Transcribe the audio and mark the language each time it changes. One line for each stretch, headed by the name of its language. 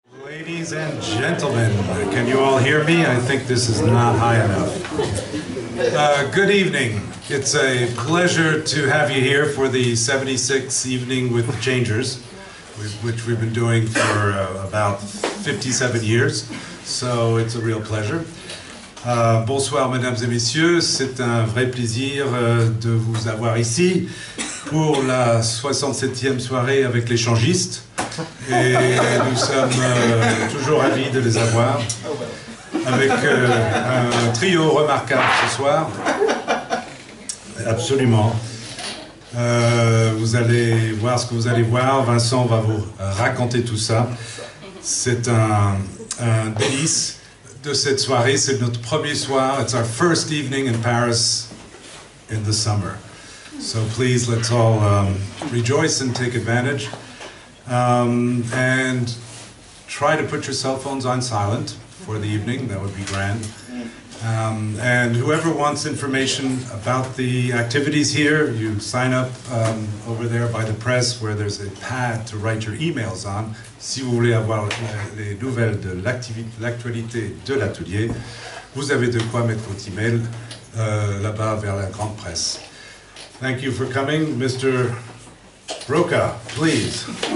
English: Ladies and gentlemen, can you all hear me? I think this is not high enough. Good evening. It's a pleasure to have you here for the 76th Evening with the Changers, which we've been doing for about 57 years, so it's a real pleasure.
French: Bonsoir mesdames et messieurs, c'est un vrai plaisir de vous avoir ici pour la 67e soirée avec les changistes. Et nous sommes toujours ravis de les avoir, avec un trio remarquable ce soir. Absolument. Vous allez voir ce que vous allez voir. Vincent va vous raconter tout ça. C'est un délice de cette soirée. C'est notre premier soir.
English: It's our first evening in Paris in the summer. So please, let's all rejoice and take advantage. And try to put your cell phones on silent for the evening. That would be grand. And whoever wants information about the activities here, you sign up over there by the press where there's a pad to write your emails on.
French: Si vous voulez avoir les nouvelles de l'actualité de l'atelier, vous avez de quoi mettre votre email là-bas vers la grande presse.
English: Thank you for coming, Mr. Roca, please.